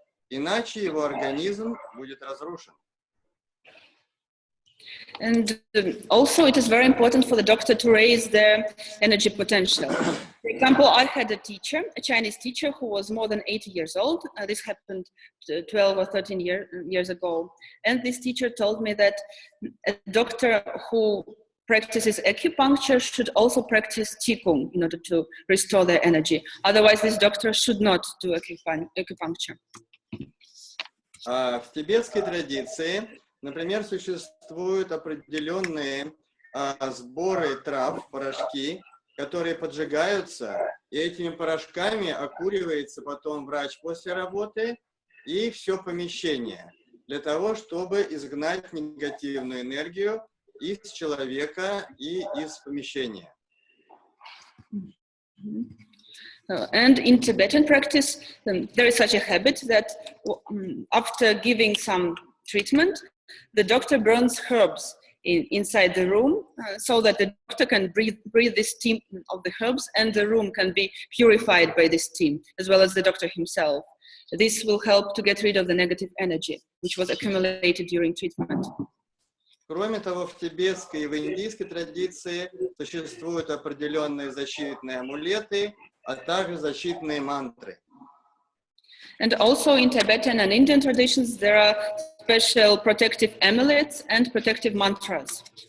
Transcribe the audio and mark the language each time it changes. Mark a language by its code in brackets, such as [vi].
[ru] Иначе его организм будет разрушен. [en] And also it is very important for the doctor to raise their energy potential. For example, I had a teacher, a Chinese teacher who was more than 80 years old. This happened 12 or 13 years ago. And this teacher told me that a doctor who practices acupuncture should also practice qigong in order to restore their energy. Otherwise, this doctor should not do acupuncture. [ru] В тибетской традиции, например, существуют определенные сборы трав, порошки, которые поджигаются, и этими порошками окуривается потом врач после работы и все помещение, для того, чтобы изгнать негативную энергию из человека и из помещения. [en] And in Tibetan practice, there is such a habit that after giving some treatment, the doctor burns herbs inside the room so that the doctor can breathe the steam of the herbs and the room can be purified by this steam, as well as the doctor himself. This will help to get rid of the negative energy, which was accumulated during treatment. [ru] Кроме того, в тибетской и в индийской традиции существуют определенные защитные амулеты, а также защитные мантры. [en] And also in Tibetan and Indian traditions, there are special protective amulets and protective mantras.